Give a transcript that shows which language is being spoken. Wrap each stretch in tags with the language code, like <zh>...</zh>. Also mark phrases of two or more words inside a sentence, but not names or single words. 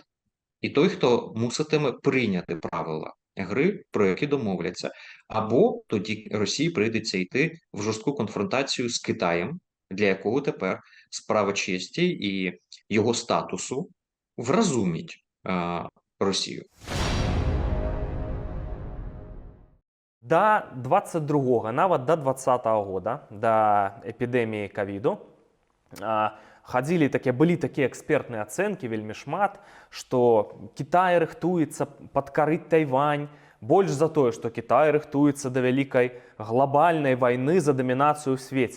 <uk>І той, хто муситиме прийняти правила гри, про які домовляться. Або тоді Росії прийдеться йти в жорстку конфронтацію з Китаєм, для якого тепер справа честі і його статусу вразумить Росію.</uk> <be>Да 22-го, нават да 20-го года, да эпідэміі ковіду, былі такія экспертныя ацэнкі вельмі шмат, што Кітай рыхтуецца падкарыць Тайвань, больш за тое, што Кітай рыхтуецца да вялікай глобальнай вайны за дамінацыю ў свеце.</be>